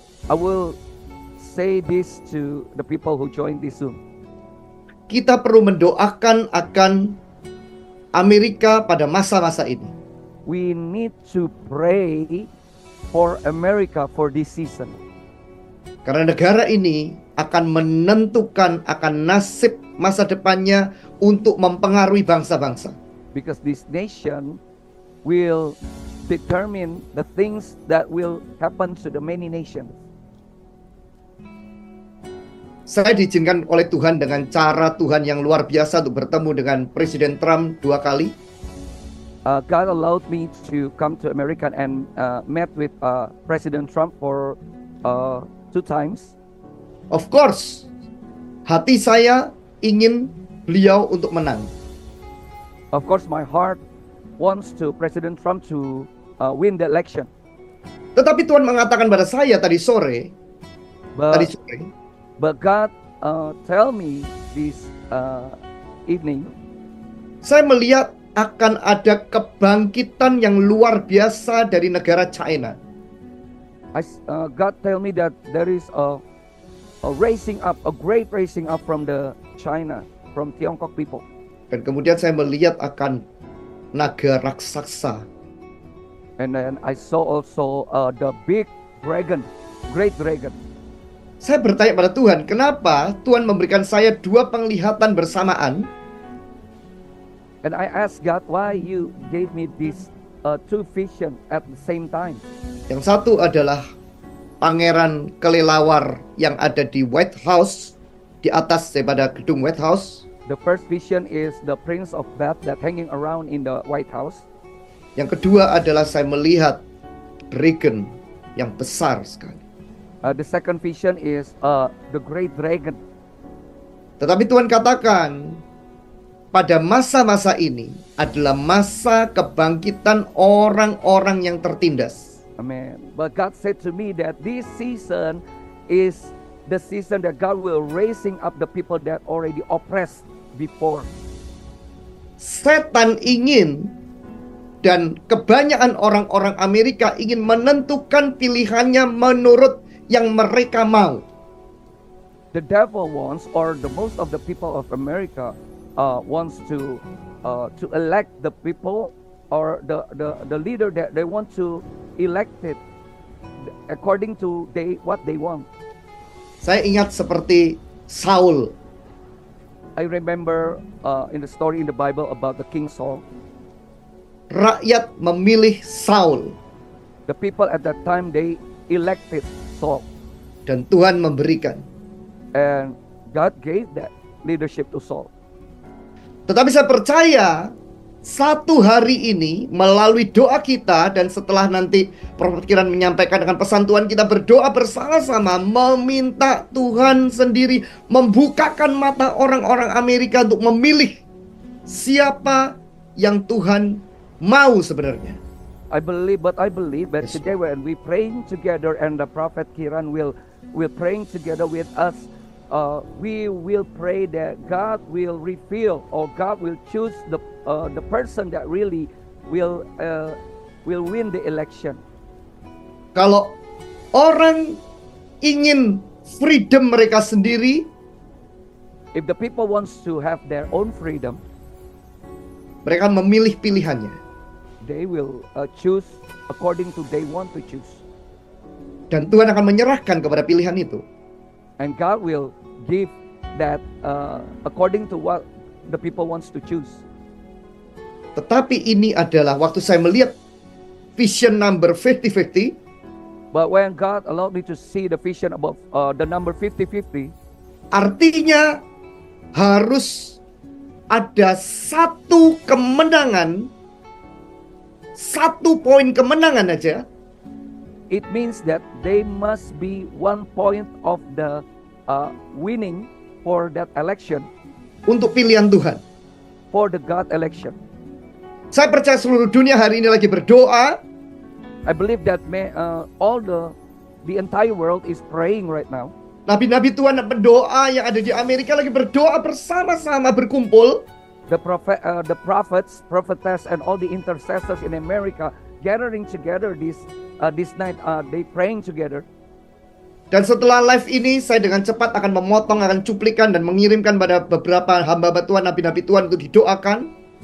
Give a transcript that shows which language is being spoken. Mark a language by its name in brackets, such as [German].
[English] I will say this to the people who join this Zoom. [Indonesian] Kita perlu mendoakan akan Amerika pada masa-masa ini. [English] We need to pray for America for this season. [Indonesian] Karena negara ini akan menentukan akan nasib masa depannya untuk mempengaruhi bangsa-bangsa. [English] Because this nation will determine the things that will happen to the many nations. [Indonesian] Saya diizinkan oleh Tuhan dengan cara Tuhan yang luar biasa untuk bertemu dengan Presiden Trump 2 kali. [English] God allowed me to come to America and met with President Trump for 2 times. Of course, [Indonesian] hati saya ingin beliau untuk menang. [English] Of course, my heart wants to President Trump to win the election. [Indonesian] Tetapi Tuhan mengatakan pada saya tadi sore, [English] But God tell me this evening, [Indonesian] saya melihat akan ada kebangkitan yang luar biasa dari negara China. [English] God tell me that there is a raising up, a great raising up from the China, from Tiongkok people. [Indonesian] Dan kemudian saya melihat akan naga raksasa. [English] And then I saw also the big dragon, great dragon. [Indonesian] Saya bertanya pada Tuhan, kenapa Tuhan memberikan saya 2 penglihatan bersamaan? [English] And I asked God, why you gave me these 2 visions at the same time? [Indonesian] Yang satu adalah pangeran kelelawar yang ada di White House, di atas daripada gedung White House. [English] The first vision is the Prince of Bath that hanging around in the White House. [Indonesian] Yang kedua adalah saya melihat dragon yang besar sekali. [English] The second vision is the great dragon. [Indonesian] Tetapi Tuhan katakan, pada masa-masa ini adalah masa kebangkitan orang-orang yang tertindas. [English] Amen. But God said to me that this season is the season that God will raising up the people that already oppressed before. [Indonesian] Setan ingin dan kebanyakan orang-orang Amerika ingin menentukan pilihannya menurut yang mereka mau. [English] The devil wants, or the most of the people of America wants to elect the people or the leader that they want to elect it according to what they want. [Indonesian] Saya ingat seperti Saul. [English] I remember in the story in the Bible about the King Saul. [Indonesian] Rakyat memilih Saul [English] The people at that time, they elected Saul, [Indonesian] dan Tuhan memberikan. [English] and God gave that leadership to Saul. [Indonesian] Tetapi saya percaya satu hari ini melalui doa kita, dan setelah nanti Prophet Kiran menyampaikan dengan pesan Tuhan, kita berdoa bersama-sama meminta Tuhan sendiri membukakan mata orang-orang Amerika untuk memilih siapa yang Tuhan mau sebenarnya. [English] I believe that Yes. today when we praying together and the Prophet Kiran will praying together with us, we will pray that God will reveal, or God will choose the person that really will win the election. [Indonesian] Kalau orang ingin freedom mereka sendiri, [English] If the people wants to have their own freedom, [Indonesian] mereka memilih pilihannya. [English] they will choose according to they want to choose, [Indonesian] Dan Tuhan akan menyerahkan kepada pilihan itu. [English] and God will give that according to what the people wants to choose. [Indonesian] Tetapi ini adalah waktu saya melihat vision number 50-50, [English] But when God allowed me to see the vision about the number 50-50, [Indonesian] artinya harus ada satu kemenangan, satu poin kemenangan aja [English] it means that they must be 1 point of the winning for that election, [Indonesian] untuk pilihan Tuhan. [English] for the God election. [Indonesian] Saya percaya seluruh dunia hari ini lagi berdoa, [English] I believe that all the entire world is praying right now. [Indonesian] nabi-nabi Tuhan berdoa yang ada di Amerika lagi berdoa bersama-sama berkumpul. [English] The prophets, prophetess, and all the intercessors in America gathering together this night. They praying together. [Indonesian] Dan setelah live ini, saya dengan cepat akan memotong, akan cuplikan dan mengirimkan pada beberapa hamba Tuhan, nabi-nabi Tuhan untuk didoakan.